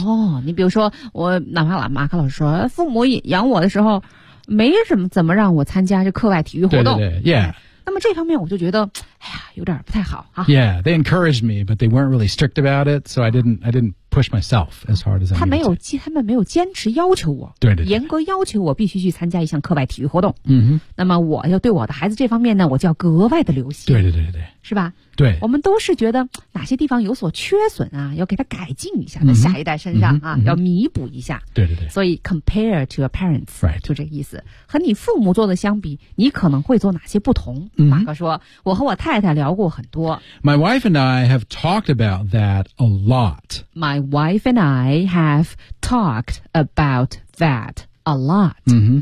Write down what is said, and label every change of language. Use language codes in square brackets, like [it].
[zh] 哦，你比如说，我哪怕马克老师说，父母养我的时候，没什么怎么让我参加这课外体育活动。对对对 ，Yeah. 那么这方面我就觉得，哎呀，有点不太好啊。 [en] Yeah, they encouraged me, but they weren't really strict about it, so I didn't push myself as hard as I need to. [zh] 他们没有坚持要求我，对对对，严格要求我必须去参加一项课外体育活动。嗯哼，那么我要对我的孩子这方面呢，我就要格外的留心。对对对对，是吧？对，我们都是觉得哪些地方有所缺损啊，要给他改进一下，在下一代身上啊，要弥补一下。对对对，所以 [en] compare to your parents， right， [zh] 就这个意思。和你父母做的相比，你可能会做哪些不同？马克说，我和我太太聊过很多。 [en] My wife and I have talked about that a lot. My wife and I have talked about that a lot.